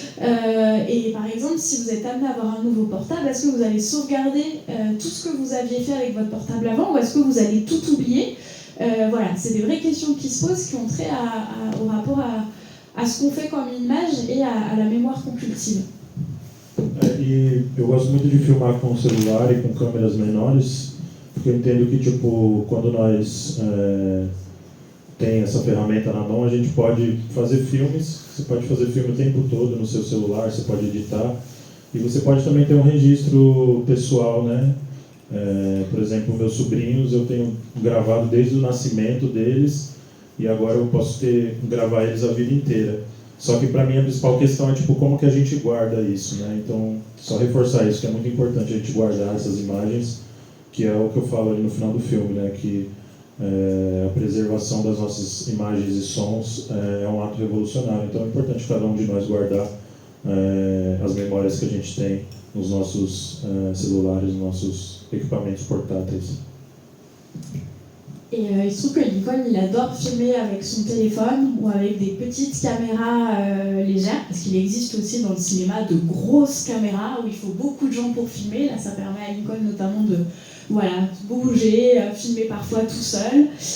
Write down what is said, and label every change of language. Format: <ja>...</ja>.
<fr>Et par exemple, si vous êtes amené à avoir un nouveau portable, est-ce que vous allez sauvegarder tout ce que vous aviez fait avec votre portable avant, ou est-ce que vous allez tout oublier? Voilà, c'est des vraies questions qui se posent, qui ont trait au rapport à ce qu'on fait comme image et à la mémoire compulsive.</fr> <pt>E eu gosto muito de filmar com celular e com câmeras menores, porque eu entendo que quando nós tem essa ferramenta na mão, a gente pode fazer filmes, você pode fazer filme o tempo todo no seu celular, você pode editar, e você pode também ter um registro pessoal, né? Por exemplo, meus sobrinhos, eu tenho gravado desde o nascimento deles, e agora eu posso gravar eles a vida inteira. Só que para mim a principal questão é como que a gente guarda isso, né? Então, só reforçar isso, que é muito importante a gente guardar essas imagens, que é o que eu falo ali no final do filme, né? Que a preservação das nossas imagens e sons é um ato revolucionário. Então é importante cada um de nós guardar as memórias que a gente tem nos nossos celulares, nos nossos équipements portáteis.</pt> <fr>Et il se trouve que Lincoln, il adore filmer avec son téléphone ou avec des petites caméras légères, parce qu'il existe aussi dans le cinéma de grosses caméras où il faut beaucoup de gens pour filmer. Là, ça permet à Lincoln notamment de bouger, filmer parfois tout seul.</fr>